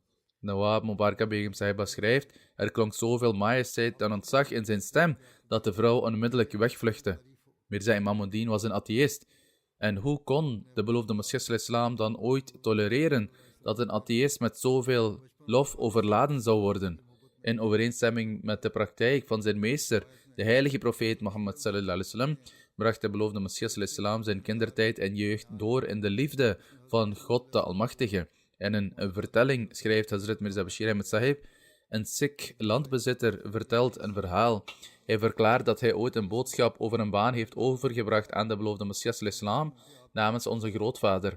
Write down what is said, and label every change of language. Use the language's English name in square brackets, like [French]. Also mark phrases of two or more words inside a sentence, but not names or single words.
[Dutch] Nawab Mubaraka Begum Sahiba schrijft, er klonk zoveel majesteit en ontzag in zijn stem dat de vrouw onmiddellijk wegvluchtte. Mirza Imamuddin was een atheïst. En hoe kon de beloofde Messias ﷺ dan ooit tolereren dat een atheïst met zoveel lof overladen zou worden? In overeenstemming met de praktijk van zijn meester, de heilige profeet Mohammed [Arabic] صلى الله عليه وسلم, [Dutch] bracht de beloofde Messias ﷺ zijn kindertijd en jeugd door in de liefde van God de Almachtige. En in een vertelling schrijft Hazrat Mirza Bashir Ahmed Sahib, een Sikh landbezitter vertelt een verhaal. Hij verklaart dat hij ooit een boodschap over een baan heeft overgebracht aan de beloofde Messias ﷺ namens onze grootvader.